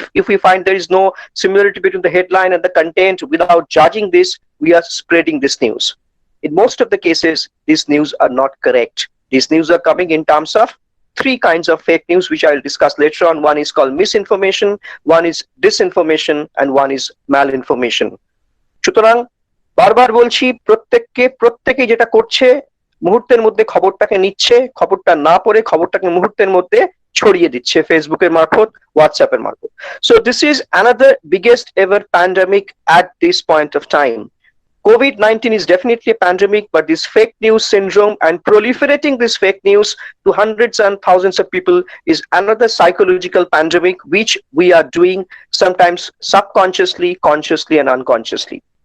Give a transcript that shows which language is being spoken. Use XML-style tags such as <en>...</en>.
<en>If we find there is no similarity between the headline and the content, without judging this, we are spreading this news. In most of the cases, these news are not correct. These news are coming in terms of 3 kinds of fake news, which I will discuss later on. One is called misinformation, one is disinformation, and one is malinformation.</en> <bn>সুতরাং বারবার বলছি, প্রত্যেকে যেটা করছে, মুহূর্তের মধ্যে খবরটাকে নিচ্ছে, খবরটা না পড়ে খবরটাকে মুহূর্তের মধ্যে ছড়িয়ে দিচ্ছে ফেসবুকের মারফত, হোয়াটসঅ্যাপের মারফত.</bn> <en>So this is another biggest ever pandemic at this point of time. COVID-19 is definitely a pandemic, but this fake news syndrome and proliferating this fake news to hundreds and thousands of people is another psychological pandemic, which we are doing sometimes subconsciously, consciously, and unconsciously.</en>